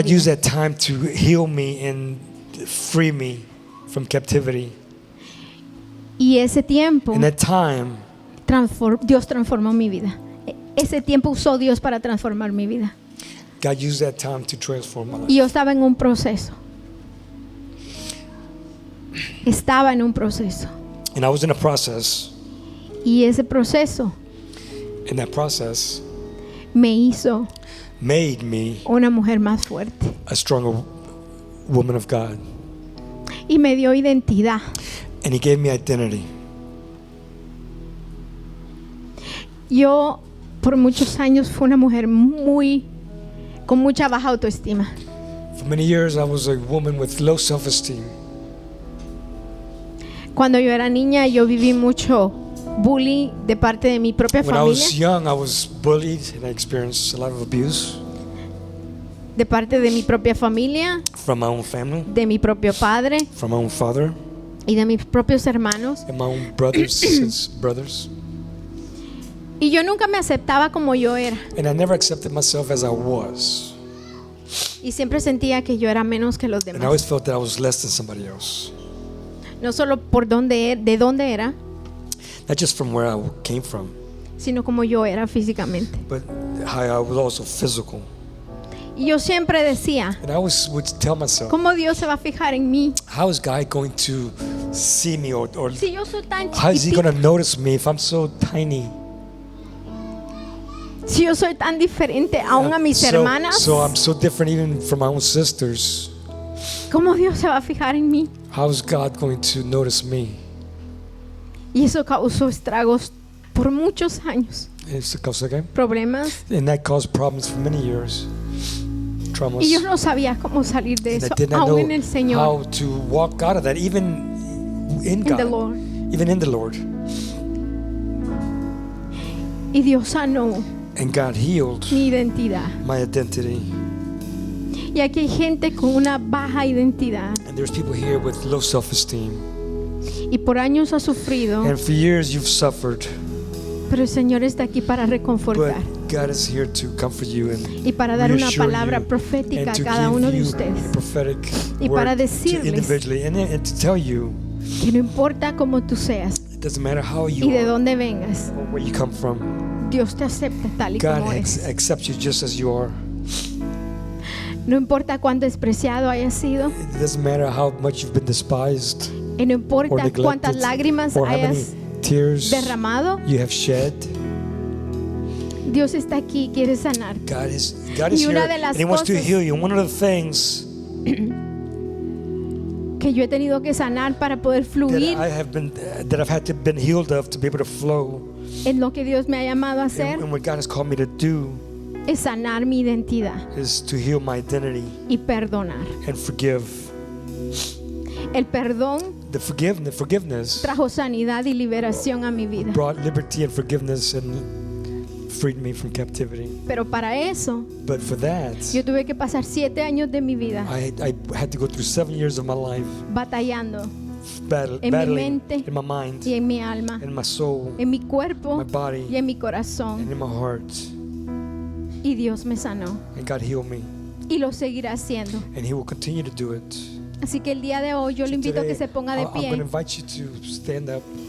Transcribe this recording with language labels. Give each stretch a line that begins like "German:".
English: God used that time to heal me and free me from captivity.
Spanish: Y ese tiempo,
English: in that time,
Spanish: Dios transformó mi vida. Ese tiempo usó Dios para transformar mi vida.
English: God used that time to transform my life.
Spanish: Y yo estaba en un proceso. Estaba en un proceso.
English: And I was in a process.
Spanish: Y ese proceso,
English: in that process, made me
Spanish: una mujer más fuerte,
English: a stronger woman of God.
Spanish: Y me dio identidad.
English: And he gave me identity.
Spanish: Yo por muchos años fui una mujer con mucha baja autoestima.
English: For many years I was a woman with low self-esteem.
Spanish: Cuando yo era niña, yo viví mucho bullying de parte de mi propia familia.
English: When I was young, I was bullied and I experienced a lot of abuse.
Spanish: De parte de mi propia familia.
English: From my own family.
Spanish: De mi propio padre.
English: From my own father.
Spanish: Y de mis propios hermanos.
English: And my own brothers.
Spanish: Y yo nunca me aceptaba como yo era.
English: And I never accepted myself as I was.
Spanish: Y siempre sentía que yo era menos que los demás.
English: And I always felt that I was less than somebody else.
Spanish: No solo de dónde era,
English: not just from where I came from,
Spanish: sino como yo era físicamente.
English: But how I was also physical.
Spanish: Y yo siempre decía,
English: and I always would tell myself,
Spanish: ¿cómo Dios se va a fijar en mí?
English: How is God going to see me or
Spanish: si yo soy tan
English: how is he going to notice me if I'm so tiny?
Spanish: Si yo soy tan diferente aún a mis hermanas.
English: So I'm so different even from my own sisters.
Spanish: ¿Cómo Dios se va a fijar en mí?
English: How is God going to notice me?
Spanish: Y eso causó estragos por muchos años. Problemas.
English: And that caused problems for many years.
Spanish: Traumas. Y yo no sabía cómo salir de eso, aún en el Señor.
English: How to walk out of that, even in God, the Lord. Even in the Lord.
Spanish: Y Dios sanó
English: and God healed
Spanish: mi identidad.
English: My identity.
Spanish: Y aquí hay gente con una baja identidad.
English: And there's people here with low self-esteem.
Spanish: Y por años ha sufrido.
English: And for years you've suffered.
Spanish: Pero el Señor está aquí para reconfortar.
English: But God is here to comfort you and
Spanish: y para dar una palabra profética a cada uno de ustedes. Y para decirles
English: and to tell you
Spanish: que no importa cómo tú seas
English: it doesn't matter how you
Spanish: y de
English: are
Spanish: dónde vengas,
English: or where you come from.
Spanish: Dios te acepta tal y
English: God
Spanish: como eres.
English: accepts you just as you are.
Spanish: No importa cuán despreciado hayas sido.
English: It doesn't matter how much you've been despised.
Spanish: Y no importa cuántas lágrimas hayas derramado.
English: You have shed.
Spanish: Dios está aquí, quiere sanar.
English: God is
Spanish: y una
English: here,
Spanish: de las
English: and He wants to
Spanish: cosas
English: heal you. And one of the things
Spanish: que yo he tenido que sanar para poder fluir
English: that I've had to been healed of to be able to flow
Spanish: en lo que Dios me ha llamado a hacer
English: and what God has called me to do
Spanish: es sanar mi identidad
English: is to heal my identity
Spanish: y perdonar.
English: and forgive.
Spanish: El perdón
English: The forgiveness
Spanish: trajo sanidad y liberación a mi vida.
English: brought liberty and forgiveness and freed me from captivity.
Spanish: Pero para eso,
English: But for that,
Spanish: yo tuve que pasar 7 años de mi vida
English: I had to go through 7 years of my life
Spanish: batallando
English: battling
Spanish: mi mente
English: in my mind,
Spanish: y en mi alma,
English: in my soul,
Spanish: en mi cuerpo
English: my body,
Spanish: y en mi
English: and
Spanish: corazón.
English: in my heart.
Spanish: Y Dios me sanó
English: And God healed me,
Spanish: y lo seguirá haciendo.
English: and He will continue to do it.
Spanish: Así que el día de hoy yo le invito a que se ponga de
English: I'm going to
Spanish: pie.
English: invite you to stand up.